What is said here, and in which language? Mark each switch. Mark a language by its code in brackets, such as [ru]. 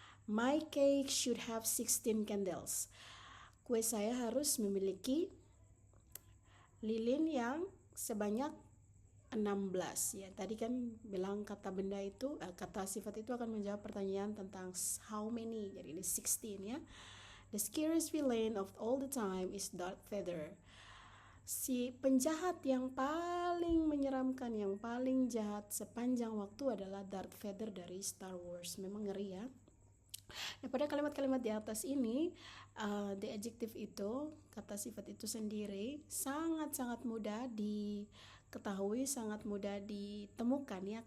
[en] My cake should have 16 candles. [id] Kue saya harus memiliki lilin yang sebanyak 16 ya. Tadi kan bilang kata benda itu, kata sifat itu akan menjawab pertanyaan tentang [en] how many. [id] Jadi ini 16 ya. [en] The scariest villain of all the time is Darth Vader. [id] Si penjahat yang paling menyeramkan, yang paling jahat sepanjang waktu adalah Darth Vader dari Star Wars. Memang ngeri ya. Nah, pada kalimat-kalimat di atas ini, [en] the adjective [id] itu, kata sifat itu sendiri sangat-sangat mudah diketahui, sangat mudah ditemukan ya.